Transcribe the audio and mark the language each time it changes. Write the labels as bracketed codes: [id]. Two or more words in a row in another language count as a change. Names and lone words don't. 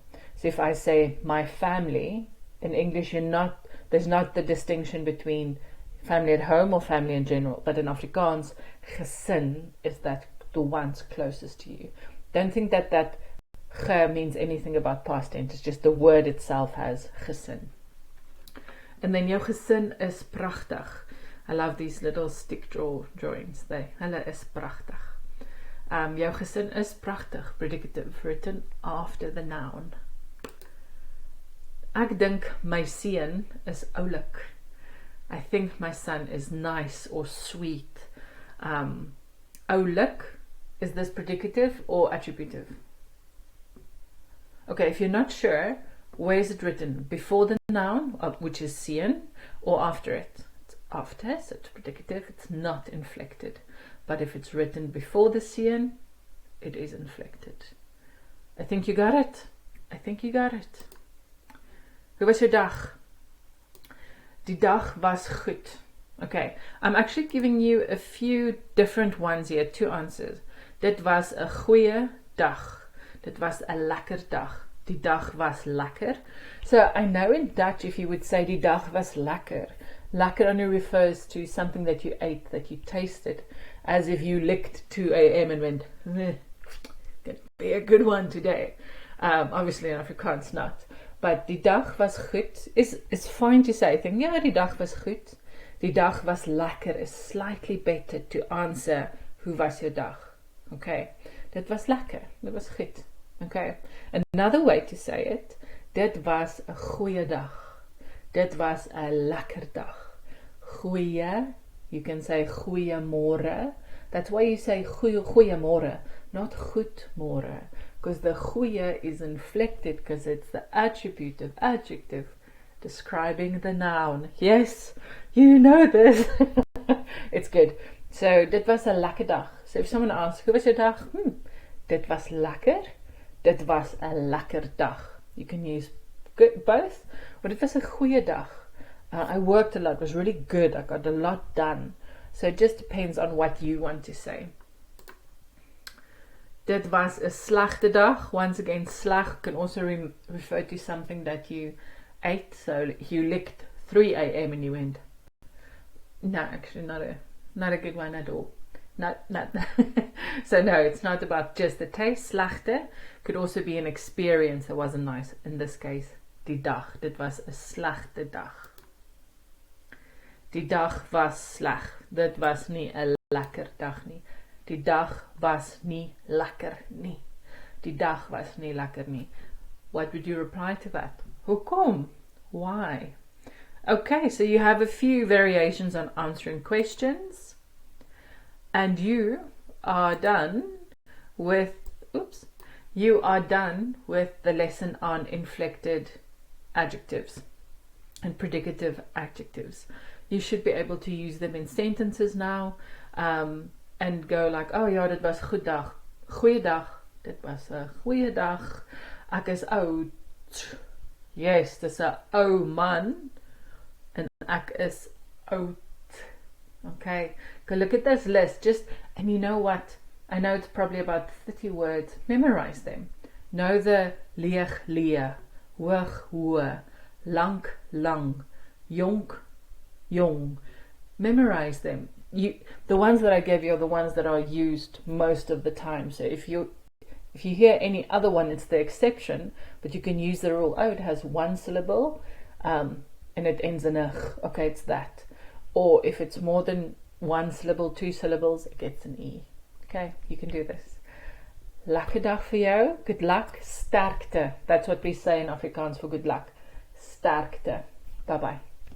[en] So if I say my family, in English there's not the distinction between family at home or family in general, but in Afrikaans, gesin is that the ones closest to you. Don't think that ge means anything about past tense. It's just the word itself has gesin. And then [af] jou gesin is prachtig. [en] I love these little stick drawings. [af] Hulle is prachtig. Jou gesin is prachtig. [en] Predicative, written after the noun. [af] Ek dink my seun is oulik. [en] I think my son is nice or sweet. Oulik, is this predicative or attributive? Okay, if you're not sure, where is it written? Before the noun, which is seun, or after it? It's after, so it's predicative. It's not inflected. But if it's written before the seun, it is inflected. I think you got it. [af] Hoe was [en] your dag? [af] Die dag was goed. [en] Okay, I'm actually giving you a few different ones here, two answers. [af] Dit was 'n goeie dag. Dit was 'n lekker dag. Die dag was lekker. [en] So I know in Dutch, if you would say [af] die dag was lekker, [en] lekker only refers to something that you ate, that you tasted, as if you licked 2 a.m. and went, gonna be a good one today. Obviously in Afrikaans not. But [af] die dag was goed [en] is fine to say. I think, yeah, [af] die dag was goed. Die dag was lekker [en] is slightly better to answer, [af] hoe was jou dag? Okay, dit was lekker, dit was goed. [en] Okay, another way to say it, [af] dit was 'n goeie dag. Dit was 'n lekker dag. Goeie, [en] you can say goeiemôre. That's why you say goeiemôre, not goedmôre. Because the goeie is inflected because it's the attributive adjective describing the noun. Yes, you know this. It's good. So, [af] dit was 'n lekker dag. [en] So if someone asks, [af] hoe was [en] your dag? [af] Dit was lekker. Dit was 'n lekker dag. [en] You can use both. But [af] dit was 'n goeie dag. [en] I worked a lot. It was really good. I got a lot done. So it just depends on what you want to say. [af] Dit was 'n slegte dag. [en] Once again, sleg can also refer to something that you ate. So you licked 3 a.m. and you went, no, actually not a good one at all. Not so no, it's not about just the taste. Slegte could also be an experience that wasn't nice. In this case, [af] die dag. Dit was 'n slegte dag. Die dag was sleg. Dit was nie 'n lekker dag nie. Die dag was nie lekker nie. Die dag was nie lekker nie. [en] What would you reply to that? [af] Hoekom? Why? [en] Okay, so you have a few variations on answering questions. And you are done with, the lesson on inflected adjectives and predicative adjectives. You should be able to use them in sentences now, and go like, [af] oh ja, dit was goed dag. Goeiedag. Dit was 'n goeie dag. Ek is oud. Yes, dis 'n ou man. En ek is oud. [en] Okay, go look at this list. And you know what? I know it's probably about 30 words. Memorize them. Know the [af] leeg, lee, hoog, hoë, lank, lang, jonk, jong. [en] Memorize them. The ones that I gave you are the ones that are used most of the time. So if you hear any other one, it's the exception, but you can use the rule. Oh, it has 1 syllable, and it ends in a ch. Okay, it's that. Or if it's more than 1 syllable, 2 syllables, it gets an e. Okay, you can do this. [af] Lekker dag vir jou. [en] Good luck. Sterkte. That's what we say in Afrikaans for good luck. [af] Sterkte. Bye-bye.